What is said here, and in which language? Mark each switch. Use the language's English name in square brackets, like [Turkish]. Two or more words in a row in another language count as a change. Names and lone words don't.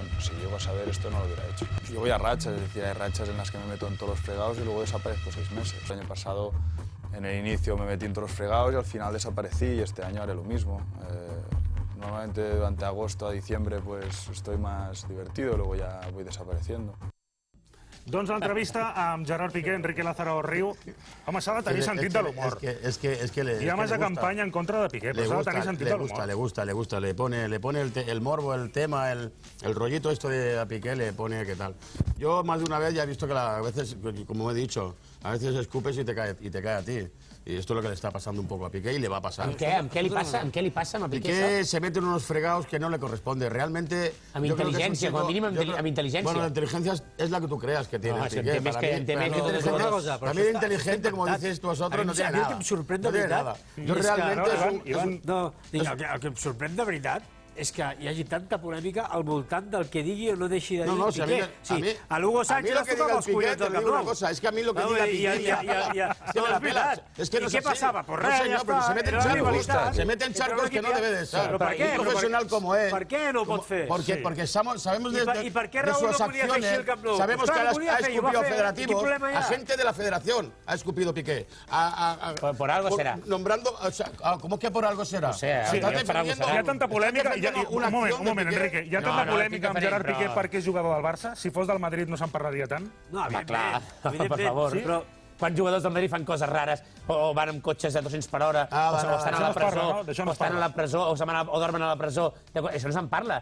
[Spanish] Si llego a saber esto, no lo hubiera hecho. Yo voy a rachas, es decir, hay rachas en las que me meto en todos los fregados y luego desaparezco 6 meses. El año pasado, en el inicio, me metí en todos los fregados y al final desaparecí, y este año haré lo mismo. Normalmente durante agosto a diciembre pues estoy más divertido, luego ya voy desapareciendo. [Catalan] Doncs l'entrevista amb Gerard Piqué, Enrique Lázaro riu. Home, s'ha de tenir sentit de l'humor. Hi ha més de campanya en contra de Piqué, però s'ha de tenir sentit de l'humor. [Spanish] Le gusta, le pone el morbo, el tema, el rollito esto de Piqué, le pone qué tal. Yo más de una vez ya he visto que a veces, como he dicho, a veces escupes y te cae a ti. Y esto es lo que le está pasando un poco a Piqué y le va a pasar. ¿En qué le pasa a Piqué? Piqué se mete en unos fregados que no le corresponde. Realmente... [Catalan] Amb intel·ligència, com a mínim amb intel·ligència. [Spanish] Bueno, la inteligencia es la que tú creas que tiene Piqué. También inteligente, como dices tú vosotros, no tiene nada. [Catalan] A mi em sorprèn de veritat. Jo realment... El que em sorprèn de veritat és que hi hagi tanta polèmica al voltant del que digui o no deixi de dir Piqué. A l'Hugo Sánchez es tocava els collons del Camp Nou. [Spanish] Es que a mí lo que diga Piqué... Es que no ¿Y qué pasaba? Pues res, ya está. Se mete en charcos que no debe de estar. Un profesional como él. [Catalan] Per què no ho pot fer? [Spanish] Porque sabemos de sus acciones, sabemos que ha escupido federativos, a gente de la federación ha escupido Piqué. Por algo será. Nombrando... ¿Cómo que por algo serà? [Catalan] Hi ha tanta polèmica... Un moment, Enrique. Hi ha tanta polèmica amb Gerard Piqué perquè és jugador del Barça? Si fos del Madrid no se'n parlaria tant? No, clar, per favor. Però quan jugadors del Madrid fan coses rares, o van amb cotxes a 200 per hora, o estan a la presó, o dormen a la presó, això no se'n parla.